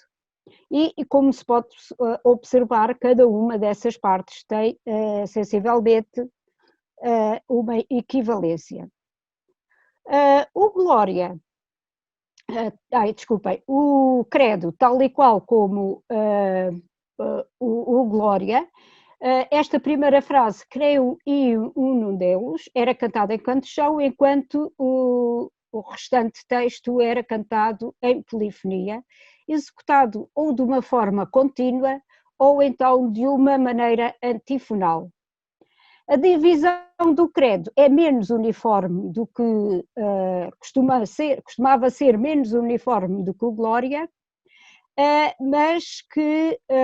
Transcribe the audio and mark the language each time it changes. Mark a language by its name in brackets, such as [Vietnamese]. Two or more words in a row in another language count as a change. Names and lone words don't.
[Portuguese] E como se pode observar, cada uma dessas partes tem sensivelmente uma equivalência. O Glória, desculpem, o Credo, tal e qual como o Glória, esta primeira frase, creio [Latin] in unum Deus, [Portuguese] era cantada em canto-chão, enquanto o restante texto era cantado em polifonia, executado ou de uma forma contínua ou então de uma maneira antifonal. A divisão do credo é menos uniforme do que costumava ser menos uniforme do que o Glória, mas que